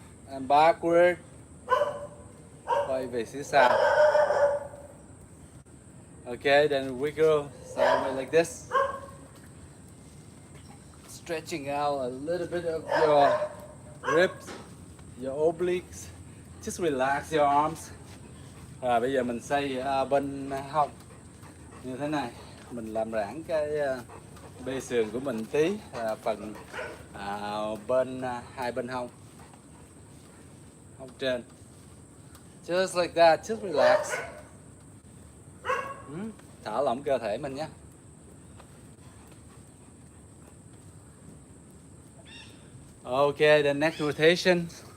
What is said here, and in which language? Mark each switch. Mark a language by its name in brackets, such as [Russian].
[English] And backward. [Vietnamese] Quay về phía sau. [English] Okay, then wiggle sideways like this. Stretching out a little bit of your ribs, your obliques. Just relax your arms. [Vietnamese] Rồi bây giờ mình xoay bên hông như thế này. Mình làm giãn cái bê sườn của mình tí, phần bên hai bên hông trên. [English] Just like that, just relax. [Vietnamese] Thả lỏng cơ thể mình nhé. [English] Okay, the next rotation.